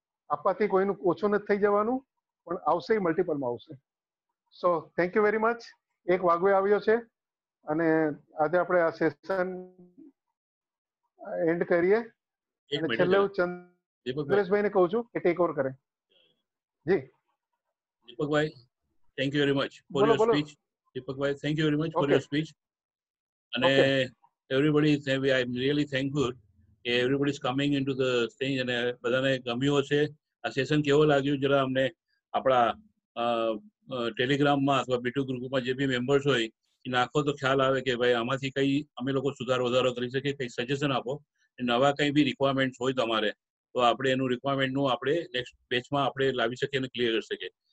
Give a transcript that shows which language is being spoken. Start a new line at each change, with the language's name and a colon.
Gujarati: આપવાથી કોઈનું ઓછું નથી થઈ જવાનું, પણ આવશે એ મલ્ટિપલમાં આવશે.
English: So thank you very much.
Gujarati: 1 વાગવે આવ્યો છે અને આજે આપણે આ સેશન એન્ડ કરીએ. અને છેલ્લે હું ચંદ્રેશભાઈને કહું છું કે ટેક ઓવર કરે. જી
English: Deepakbhai, thank you very much for your speech. Deepakbhai, thank you very much for your speech. And everybody, I'm really thankful. Everybody is coming into the thing, and
Gujarati: બધાને ગમ્યું હશે. આ સેશન કેવો લાગ્યું જરા અમને આપણા ટેલિગ્રામમાં અથવા B2 ગ્રુપમાં જે બી મેમ્બર્સ હોય એ નાખો તો ખ્યાલ આવે કે ભાઈ આમાંથી કઈ અમે લોકો સુધાર વધારો કરી શકીએ, કંઈ સજેશન આપો. નવા કંઈ બી રિક્વાયરમેન્ટ હોય તમારે તો આપણે એનું રિક્વાયરમેન્ટનું આપણે નેક્સ્ટ બેચમાં આપણે લાવી શકીએ અને ક્લિયર કરી શકીએ.